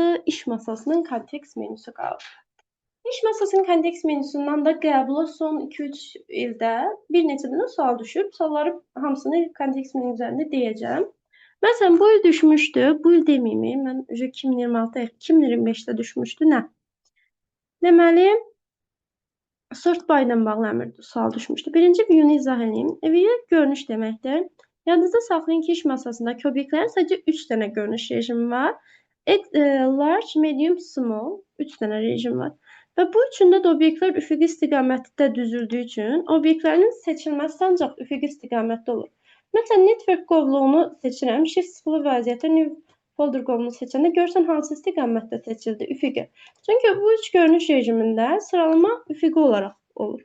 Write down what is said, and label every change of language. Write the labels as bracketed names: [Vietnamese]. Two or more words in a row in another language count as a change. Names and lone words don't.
[Azerbaijani] İş masasının kontekst menüsü qaldı. İş masasının kontekst menüsündən də qəbula son 2-3 ildə bir neçə dənə sual düşüb. Sualları hamısını kontekst menü üzərində deyəcəm. Məsələn, bu il düşmüşdü. Bu il deməyim, mən 2026-2025-də düşmüşdü. Nə? Deməli, [English] sort by [Azerbaijani] ilə bağlı əmr sual düşmüşdü. Birinci view'nu izah edeyim. View görünüş deməkdir. Yadınızda saxlayın ki, iş masasındakı obyektlərin sadəcə 3 dənə görünüş rejimi var. [English] Large, medium, small [Azerbaijani] 3 dənə rejim var. Və bu üçündə də obyektlər üfüqi istiqamətdə düzüldüyü üçün obyektlərin seçilməsi ancaq üfüqi istiqamətdə olur. Məsələn, network qovluğunu seçirəm. Shift sıfırlı vəziyyətə [English] new folder [Azerbaijani] qovluğunu seçəndə görürsən hansı istiqamətdə seçildi? Üfüqi. Çünki bu üç görünüş rejimində sıralama üfüqi olaraq olur.